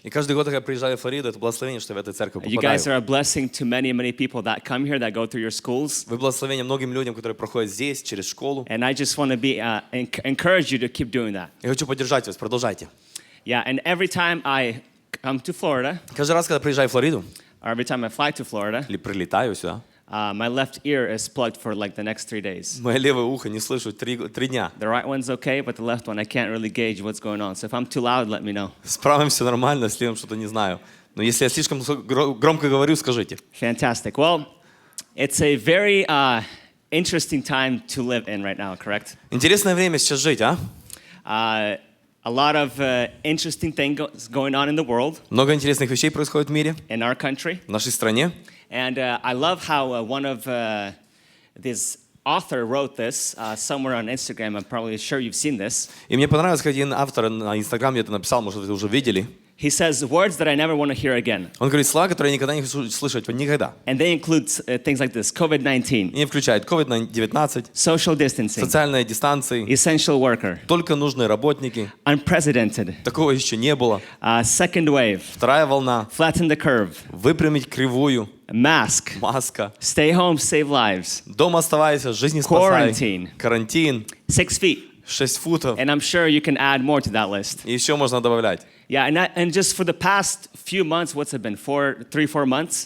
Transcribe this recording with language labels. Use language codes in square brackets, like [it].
[ru] И каждый год, когда я приезжаю в Флориду, это благословение, что я в этой церкви [en] You guys are [ru] попадаю. [en] a blessing to many people that come here, that go through your schools. [ru] Вы благословение многим людям, которые проходят здесь, через школу. [en] And I just want to encourage you to keep doing that. [ru] Я хочу поддержать вас, продолжайте. [en] Yeah, and every time I come to Florida, [ru] Каждый раз, когда приезжаю в Флориду, [en] or every time I fly to Florida, [ru] или прилетаю сюда, [en] my left ear is plugged for like the next 3 days. [ru] мое левое ухо не слышу 3 дня. [en] The right one's okay, but the left one, I can't really gauge what's going on. So if I'm too loud, let me know. [ru] С правым все нормально, с левым что-то не знаю. Но если я слишком громко говорю, скажите. [en] Fantastic. Well, it's a very interesting time to live in right now, correct? [ru] Интересное время сейчас жить, а? [en] A lot of interesting things going on in the world, [ru] Много интересных вещей происходит в мире, [en] in our country. [ru] в нашей стране. [en] And I love how one of this author wrote this somewhere on Instagram. I'm probably sure you've seen this. [ru] И мне понравилось, как один автор на Инстаграме это написал, может, вы уже видели. [en] He says words that I never want to hear again. [ru] Он говорит слова, которые я никогда не хочу слышать, никогда. [en] And they include things like this: COVID-19, [ru] И включает COVID-19, [en] social distancing, [ru] социальные дистанции, [en] essential worker, [ru] только нужные работники. [en] unprecedented, [ru] Такого еще не было. [en] second wave, [ru] Вторая волна. [en] flatten the curve, [ru] Выпрямить кривую. [en] mask, [ru] Маска. [en] stay home, save lives, [ru] Дома оставайся, жизни спасай. [en] Quarantine. [ru] Карантин. [en] 6 feet. [ru] 6 футов. [en] And I'm sure you can add more to that list. [ru] И еще можно добавлять. [en] Yeah, and just for the past few months, what's it been, 3-4 months?